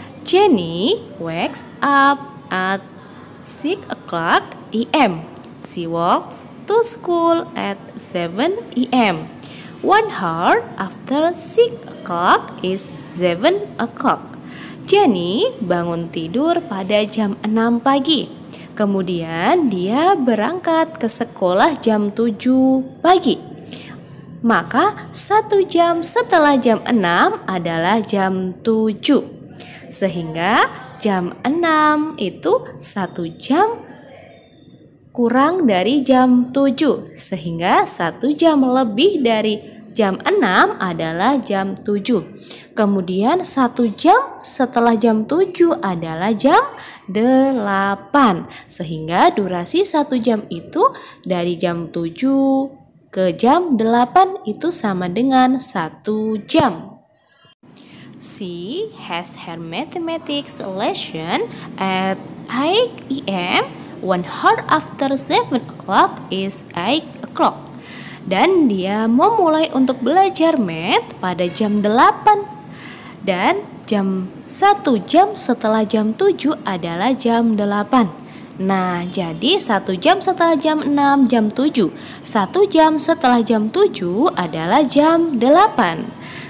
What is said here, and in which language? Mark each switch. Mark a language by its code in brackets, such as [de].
[en] Jenny wakes up at 6 o'clock a.m. She walks to school at 7 a.m. 1 hour after 6 o'clock is 7 o'clock. [id] Jenny bangun tidur pada jam 6 pagi. Kemudian dia berangkat ke sekolah jam 7 pagi. Maka 1 jam setelah jam 6 adalah jam 7. Sehingga jam 6 itu 1 jam kurang dari jam 7. Sehingga 1 jam lebih dari jam 6 adalah jam 7. Kemudian 1 jam setelah jam 7 adalah jam 8. Sehingga durasi 1 jam itu dari jam 7 ke jam 8 itu sama dengan 1 jam. [en] She has her mathematics lesson at 8 a.m. 1 hour after 7 o'clock is 8 o'clock. [id] Dan dia memulai untuk belajar math pada jam 8. Dan 1 jam setelah jam 7 adalah jam 8. Nah, jadi 1 jam setelah jam 6 jam 7. 1 jam setelah jam 7 adalah jam 8.